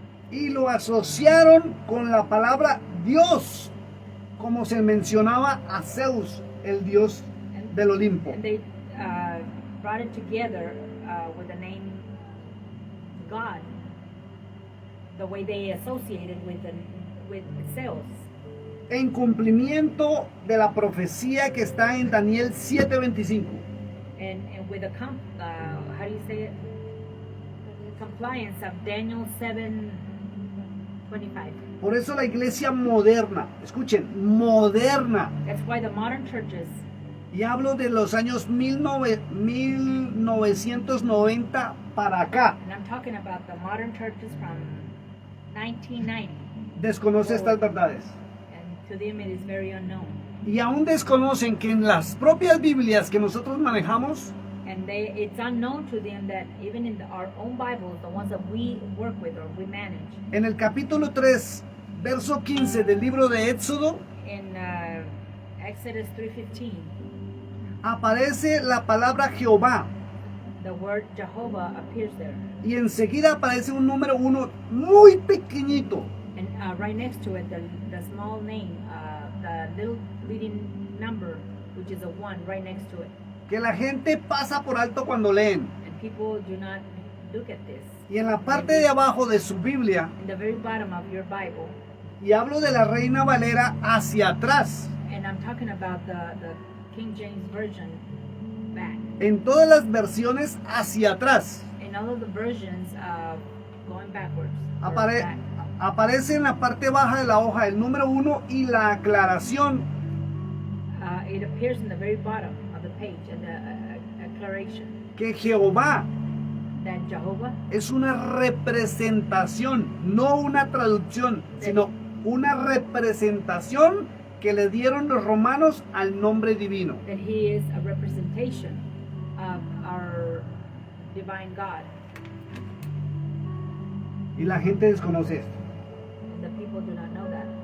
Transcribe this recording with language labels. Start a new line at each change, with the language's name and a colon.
Spanish: Y lo asociaron con la palabra Dios, como se mencionaba a Zeus, el dios del Olimpo.
English: And they brought it together with the name God, the way they associated with Zeus.
Spanish: En cumplimiento de la profecía que está en Daniel 7:25.
English: And with the how do you say it? Compliance of Daniel 7:25.
Spanish: Por eso la iglesia moderna, escuchen, moderna,
English: That's why the modern churches,
Spanish: y hablo de los años 1990 para acá,
English: and I'm talking about the modern churches from 1990,
Spanish: desconoce estas verdades.
English: and to them it is very unknown.
Spanish: Y aún desconocen que en las propias Biblias que nosotros manejamos,
English: And it's unknown to them that even in our own Bibles, the ones that we work with or we manage,
Spanish: en el capítulo 3, verso 15 del libro de Éxodo,
English: in Exodus 3:15,
Spanish: aparece la palabra Jehová
English: the word Jehovah appears there.
Spanish: y enseguida aparece un número 1 muy pequeñito.
English: And right next to it, the small name, the little leading number, which is a 1 right next to it.
Spanish: Que la gente pasa por alto cuando leen.
English: And people do not look at this.
Spanish: Y en la parte de abajo de su Biblia,
English: In the very bottom of your Bible,
Spanish: y hablo de la Reina Valera hacia atrás,
English: and I'm talking about the King James Version back.
Spanish: en todas las versiones hacia atrás,
English: In all of the versions, going backwards. or
Spanish: apare-
English: back.
Spanish: aparece en la parte baja de la hoja el número 1 y la aclaración.
English: It appears in the very bottom of the page, and the declaration
Spanish: Que Jehová
English: that Jehovah
Spanish: es una representación, no una traducción, sino una representación que le dieron los romanos al nombre divino.
English: that He is a representation of our divine God,
Spanish: Y la gente desconoce esto.
English: and the people do not know that.